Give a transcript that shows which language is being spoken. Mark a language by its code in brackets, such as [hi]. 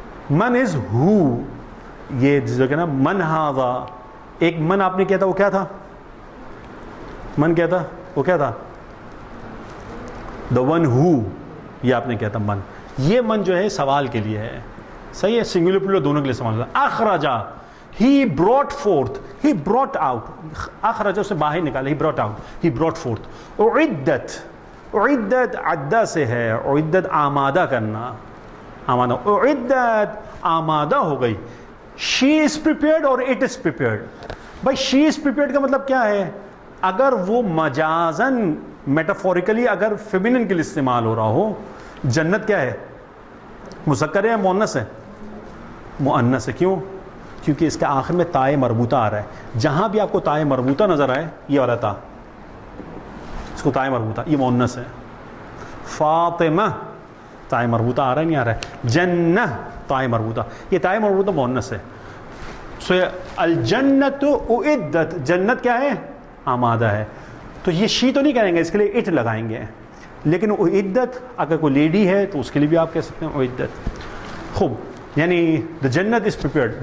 [ur] من از ہو، یہ جو کہ نا من ہاذا، ایک من آپ نے کیا تھا، وہ کیا تھا؟ من کیا تھا؟ وہ کیا تھا؟ [en] the one who، [ur] یہ آپ نے کیا تھا من. یہ من جو ہے سوال کے لیے ہے، صحیح ہے، سنگولر پلورل دونوں کے لیے سوال ہے. اخرجا، [en] he brought forth، he brought out، [ur] اخرجا سے باہر نکالا، [en] he brought out، he brought forth. [ur] اعدت، اعدت عدہ سے ہے، اعدت آمادہ کرنا، آمادہ، اعدت آمادہ ہو گئی. [en] she is prepared اور it is prepared. [ur] بھائی [en] she is prepared [ur] کا مطلب کیا ہے؟ اگر وہ مجازن میٹافوریکلی اگر فیمینن کے لیے استعمال ہو رہا ہو، جنت کیا ہے؟ مذکر ہے یا مؤنث ہے؟ مؤنث ہے. کیوں؟ کیونکہ اس کے آخر میں تائے مربوطہ آ رہا ہے. جہاں بھی آپ کو تائے مربوطہ نظر آئے، یہ والا تا، اس کو تائے مربوطہ، یہ مؤنث ہے. فاطمہ تائے مربوطہ آ رہا ہے نہیں آ رہا ہے؟ جنہ تائے مربوطہ، یہ تائے مربوطہ مؤنث ہے. سو الجنت اعدت، جنت کیا ہے؟ آمادہ ہے. تو یہ شی تو نہیں کہیں گے، اس کے لیے اٹ لگائیں گے. لیکن اعدت اگر کوئی لیڈی ہے تو اس کے لیے بھی آپ کہہ سکتے ہیں اعدت. خوب، یعنی [en] The جنت is prepared.